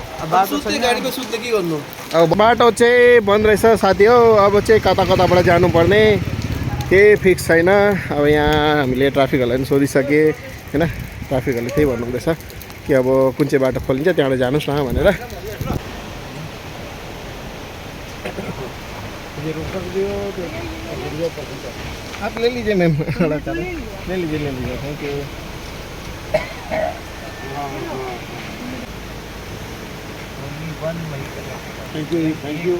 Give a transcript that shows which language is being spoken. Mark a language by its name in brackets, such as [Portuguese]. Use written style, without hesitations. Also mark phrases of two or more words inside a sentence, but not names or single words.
[Nepali] सुत्ने गाडीमा सुत्ने के गर्नु? अब बाटो चाहिँ बन्द रहेछ साथी हो। अब चाहिँ कता कताबाट जानुपर्ने केही फिक्स छैन। अब यहाँ हामीले ट्राफिकहरूलाई पनि सोधिसकेँ होइन, ट्राफिकहरूले त्यही भन्नुहुँदैछ कि अब कुन चाहिँ बाटो खोलिन्छ त्यहाँबाट जानुहोस् न भनेर। [Hindi] आप ले लीजिए मैम, ले लीजिए [English] thank you. thank you.